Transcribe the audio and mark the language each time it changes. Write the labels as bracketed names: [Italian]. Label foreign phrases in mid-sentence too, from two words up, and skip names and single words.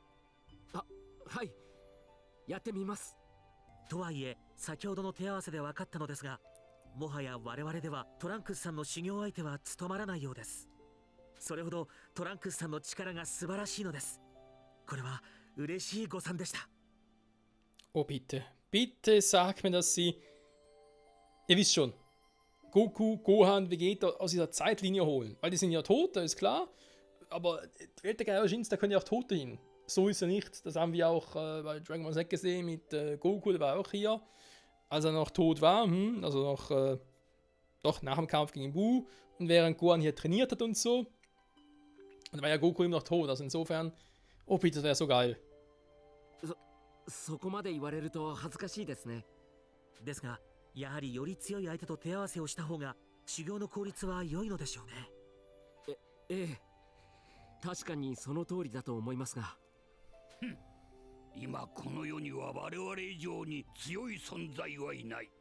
[Japanese] はい、やってみます。とはいえ先ほどの手合わせで分かったのですがもはや我々ではトランクスさんの修行相手は務まらないようですそれほどトランクスさんの力が素晴らしいのですこれは嬉しい誤算でした [German] Oh, bitte. Bitte sag mir, dass sie. Ihr wisst schon. Goku, Gohan, Vegeta aus dieser Zeitlinie holen. Weil die sind ja tot, das ist klar. Aber die Welt der Gaijins, da können ja auch Tote hin. So ist er nicht. Das haben wir auch bei Dragon Ball Z gesehen mit Goku, der war auch hier. Als er noch tot war, also noch doch nach dem Kampf gegen Buu. Und während Gohan hier trainiert hat und so. Und war ja Goku immer noch tot. Also insofern, oh bitte, das wäre so geil. [Japanese] そこまで言われると恥ずかしいですね。ですがやはりより強い相手と手合わせをした方が修行の効率は良いのでしょうねええ、確かにその通りだと思いますが。今この世には我々以上に強い存在はいない。